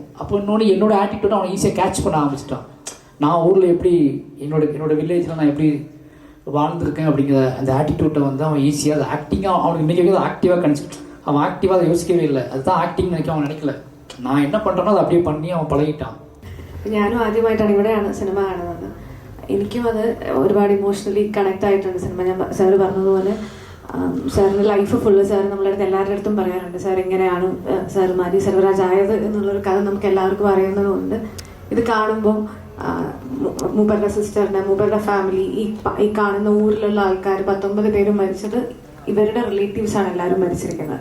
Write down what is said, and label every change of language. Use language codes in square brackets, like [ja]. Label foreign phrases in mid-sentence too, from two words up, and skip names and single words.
[ta] அப்போ இன்னொன்று என்னோட ஆட்டிடியூட் அவனை ஈஸியாக கேட்ச் பண்ண ஆரம்பிச்சிட்டான். நான் ஊரில் எப்படி என்னோட வில்லேஜில் நான் எப்படி வாழ்ந்துருக்கேன் அப்படிங்கிற அந்த ஆட்டிடியூட்டை வந்து அவன் ஈஸியாக அதை ஆக்டிங்காக அவனுக்கு இன்றைக்கி அதை ஆக்டிவாக கணிச்சிட்டு அவன் ஆக்டிவாக அதை யோசிக்கவே இல்லை. அதுதான் ஆக்டிங் நினைக்க அவன் நினைக்கல. நான் என்ன பண்ணுறேனோ அதை அப்படியே பண்ணி அவன் பழகிட்டான். [ml] ഞാനും ആദ്യമായിട്ടാണ് ഇവിടെയാണ് സിനിമ കാണുന്നത്. എനിക്കും അത് ഒരുപാട് [en] emotionally connect [ml] ആയിട്ടുണ്ട് സിനിമ. ഞാൻ സാറ് പറഞ്ഞതുപോലെ സാറിൻ്റെ [en] life full [ml] സാർ നമ്മളുടെ അടുത്ത് എല്ലാവരുടെ അടുത്തും പറയാറുണ്ട്, സാർ എങ്ങനെയാണ് സാർ മാരി സെൽവരാജ് ആയത് എന്നുള്ളൊരു കഥ നമുക്ക് എല്ലാവർക്കും അറിയുന്നതുകൊണ്ട് ഇത് കാണുമ്പോൾ മൂപ്പരുടെ സിസ്റ്ററിൻ്റെ, മൂപ്പരുടെ ഫാമിലി, ഈ കാണുന്ന ഊരിലുള്ള ആൾക്കാർ 19 പേരും മരിച്ചത് ഇവരുടെ റിലേറ്റീവ്സാണ് എല്ലാവരും മരിച്ചിരിക്കുന്നത്.